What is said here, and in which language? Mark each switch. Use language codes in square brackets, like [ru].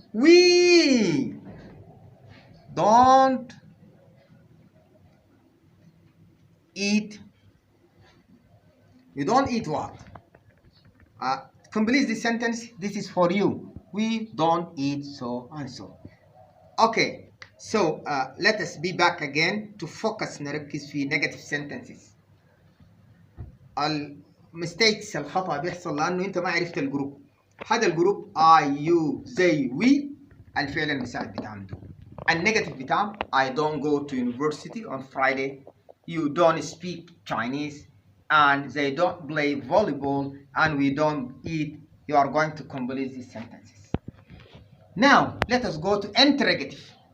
[en] We don't eat. You don't eat what? Complete this sentence. This is for you. We don't eat so and so. Okay. So let us be back again to focus [ar] نركز في [en] negative sentences. mistakes [ar] الخطأ بيحصل لأنه أنت ما عرفت الجروب. هذا الجروب [en] I, you, they, we [ar] الفعل المساعد بتاعهم دول. النيجاتيف بتاعهم [en] I don't go to university on Friday. You don't speak Chinese. And they don't play volleyball. And we don't eat. You are going to complete these sentences. Now let us go to interrogative.